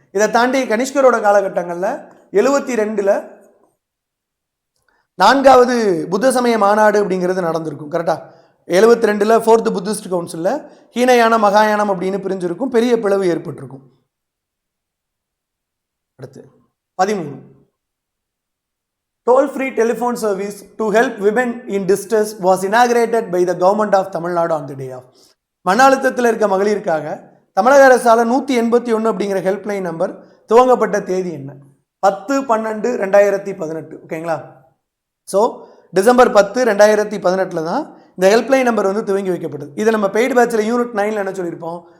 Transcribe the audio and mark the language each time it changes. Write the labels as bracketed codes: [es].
[ta] இதை தாண்டி கனிஷ்கரோட காலகட்டங்களில் 72ல் 4வது புத்த சமய மாநாடு அப்படிங்கிறது நடந்திருக்கும். கரெக்டா? 72ல் 4th புத்திஸ்ட் கவுன்சிலில் ஹீனயானம் மகாயானம் அப்படின்னு பிரிஞ்சிருக்கும், பெரிய பிளவு ஏற்பட்டிருக்கும். [en] அடுத்து 13, toll free telephone service to help women in distress was inaugurated by the government of Tamil Nadu on the day of. [ta] மன அழுத்தத்தில் இருக்க மகளிருக்காக தமிழக அரசால் 181 அப்படிங்கிற ஹெல்ப்லைன் நம்பர் துவங்கப்பட்ட தேதி என்ன? 10/12/2018. ஓகேங்களா? ஸோ டிசம்பர் 10, 2018 தான் இந்த ஹெல்ப்லைன் நம்பர் வந்து துவங்கி வைக்கப்பட்டது. இதை நம்ம பெய்டு பேட்சில் யூனிட் 9ல் என்ன சொல்லியிருப்போம்?